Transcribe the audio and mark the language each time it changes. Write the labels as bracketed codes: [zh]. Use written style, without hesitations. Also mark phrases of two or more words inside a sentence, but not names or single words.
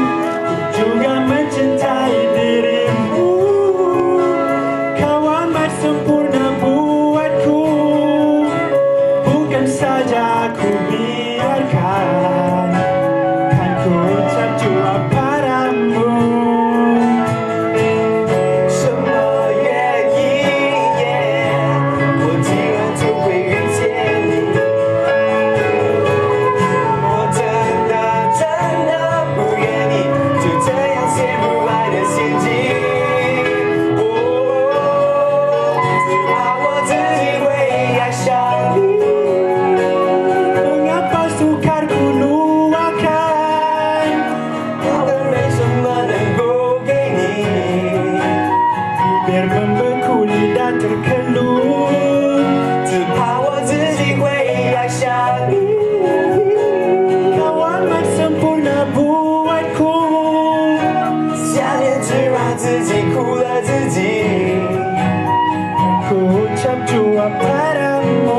[ms] Ku juga mencintai dirimu. Kau amat sempurna buatku. Bukan saja ku biarkan, kan ku ucap jua padamu. [zh] 什么原因？我竟然就会遇见你。我真的不愿意就这样陷入爱的陷阱。只怕我自己会爱上你。 [ms] Mengapa sukar ku luahkan? [zh] 好的没什么能够给你。 [ms] Bibir membeku, lidah terkeluh. [zh] 只怕我自己会爱上你。 [ms] Kau amat sempurna buatku. [zh] 想念只让自己苦了自己。 [ms] Ku ucap jua padamu.